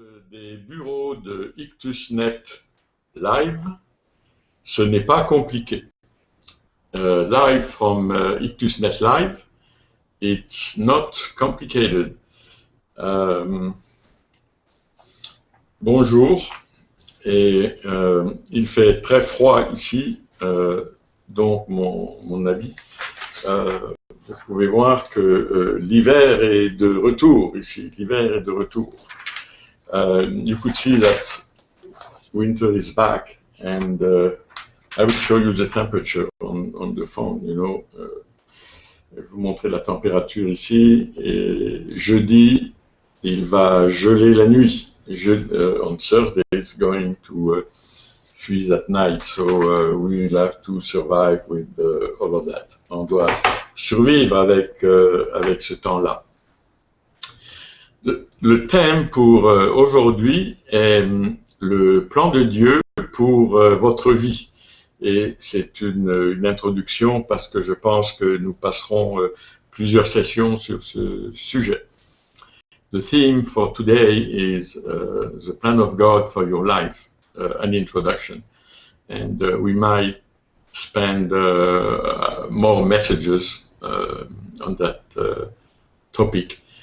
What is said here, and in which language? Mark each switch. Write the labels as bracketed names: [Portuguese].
[French] Des bureaux de IctusNet Live, ce n'est pas compliqué. [English] Live from IctusNet Live, it's not complicated. [French] Bonjour, et il fait très froid ici, donc mon avis. Vous pouvez voir que l'hiver est de retour ici, l'hiver est de retour. [English] You could see that winter is back, and I will show you the temperature on the phone, you know. [French] Je vais vous montrer la température ici, et jeudi, il va geler la nuit. [English] On Thursday, it's going to freeze at night, so we will have to survive with all of that. [French] On doit survivre avec ce temps-là. Le thème pour aujourd'hui est le plan de Dieu pour votre vie. Et c'est une introduction parce que je pense que nous passerons plusieurs sessions sur ce sujet. [English] The theme for today is the plan of God for your life, an introduction. And we might spend more messages on that topic.